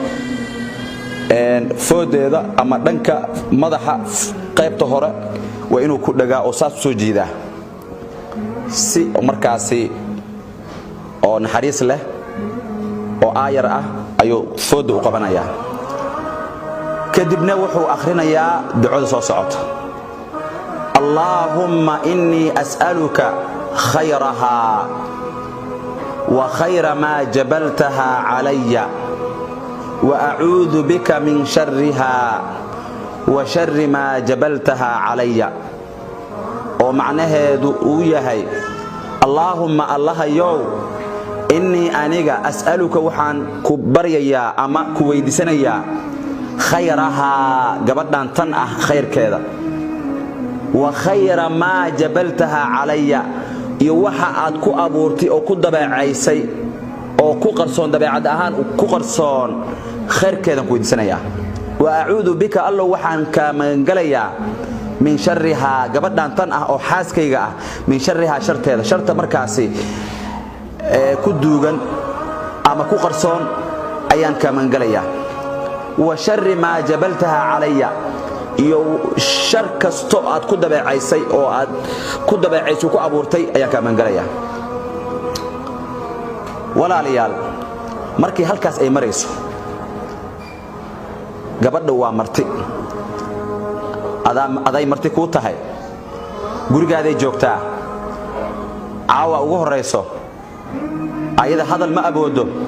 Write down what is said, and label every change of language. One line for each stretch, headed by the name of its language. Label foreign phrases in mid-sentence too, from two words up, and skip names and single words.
Somali: foodeeda ama dhanka madaxa qaybta hore waa inuu ku dhagaa oo saas soo jiidaa si markaasi oo naxariis leh oo aayar ah ayuu fooda u qabanayaa kadibna wuxuu akhrinayaa ducada soo socota
Arabic: اللهم إني أسألك خيرها وخير ما جبلتها عليه وأعوذ بك من شرها وشر ما جبلتها عليه
Somali: oo macnaheedu uu yahay
Arabic: Allahumma allahayow inni aniga as'aluka waxaan
Somali: ku baryayaa ama ku weydiisanayaa khayraha gabadhan tan ah khayrkeeda
Arabic: وخير ما جبلتها عليه
Somali: iyo waxa aad ku abuurtay oo ku dabeecaysay oo ku qarsoon dabeecad ahaan ku qarsoon khayrkeedan ku weydiisanayaa
Arabic: وأعوذ بك الله
Somali: waxaan ka magangalayaa
Arabic: من شرها
Somali: gabadhan tan ah oo xaaskayga ah
Arabic: من شرها
Somali: sharteeda sharta markaasi ku duugan ama ku qarsoon ayaan ka magangalayaa
Arabic: وشر ما جبلتها عليه
Somali: iyo shar kasto aad ku dabeecaysay oo aad ku dabeecaysay ku abuurtay ayaan ka magangalayaa walaalayaal markii halkaas ay marayso gabadha waa marti aday marti ku tahay gurigaaday joogtaa caawa ugu horeyso ayada hadal ma aboodo